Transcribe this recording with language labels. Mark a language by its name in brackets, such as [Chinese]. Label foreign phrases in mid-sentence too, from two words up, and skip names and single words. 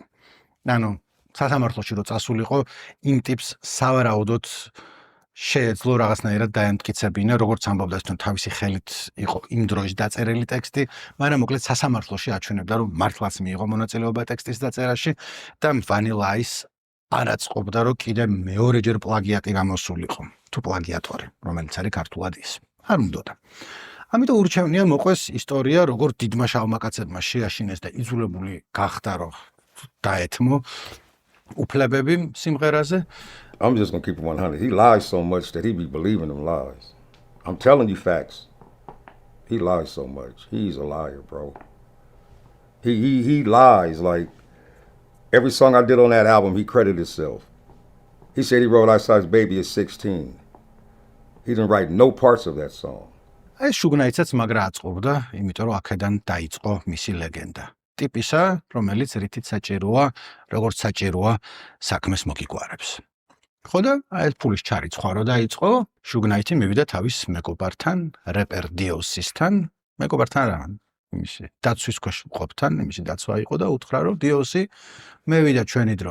[Georgian] ანუ სასამართლოში რო წასულიყო იმ ტიპს სავარაუდოდ შეეძლო რაღაცნაირად დაემტკიცებინა როგორც ამბობდა ის რომ თავისი ხელით იყო იმ დროის დაწერილი ტექსტი, მაგრამ მოკლედ სასამართლოში აჩვენებდა რომ მართლაც მიიღო მონაწილეობა ტექსტის დაწერაში და ვანილა აის არ აწყობდა რომ კიდე მეორეჯერ პლაგიატი გამოსულიყო, თუ პლაგიატორი, რომელიც არის ქართულად ის. არ უნდოდა. ამიტომ ურჩევნია მოყვეს ისტორია, როგორ დიდმა შავმა კაცებმა შეაშინეს და იძულებული გახდა რომ დაეთმო უფლებები სიმღერაზე. [English] I'm just gonna keep it 100. He lies so much that he be believing them lies. I'm telling you facts. He lies so much. He's a liar, bro. He lies like every song I did on that album. He credited himself. He said he wrote Ice Ice Baby at 16. He didn't write no parts of that song. [Georgian] ეს შუგნაიცაც მაგრა აწყობდა, იმიტომ რომ აქედან დაიწყო მისი ლეგენდა. ტიპისა, რომელიც რითიც საჭიროა, როგორც საჭიროა საქმეს მოგიგვარებს. ხო და ეს ფულის ჩარიცხვა რო დაიწყო, შუგნაიტი მივიდა თავის მეგობართან, რეპერ დიოსისთან, მეგობართან რა, იმისი დაცვის ქვეშ მყოფთან, იმისი დაცვა იყო და უთხრა რომ დიოსი მევიდა ჩვენი დრო.